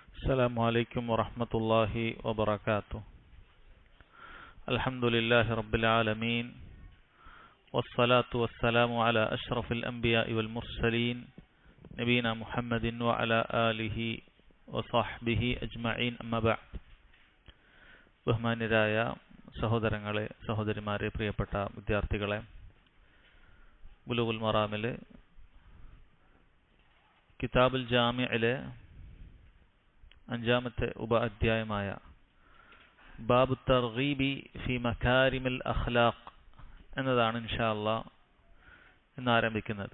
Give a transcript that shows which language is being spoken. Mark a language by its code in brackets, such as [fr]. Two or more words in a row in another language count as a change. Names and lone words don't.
[ar] السلام عليكم ورحمة الله وبركاته. الحمد لله رب العالمين والصلاة والسلام على أشرف الأنبياء والمرسلين نبينا محمد وعلى آله وصحبه أجمعين أما بعد. [ml] ബഹുമാന്യരായ സഹോദരങ്ങളെ, സഹോദരിമാരെ, പ്രിയപ്പെട്ട വിദ്യാർത്ഥികളെ, ബുലൂഗുൽ മറാമിലെ കിതാബുൽ ജാമിഇലെ അഞ്ചാമത്തെ അധ്യായമായ ബാബു തർഗീബി ഫി മകാരിമിൽ അഖ്ലാഖ് എന്നതാണ് [ar] إن شاء الله [ml] ഇന്ന് ആരംഭിക്കുന്നത്.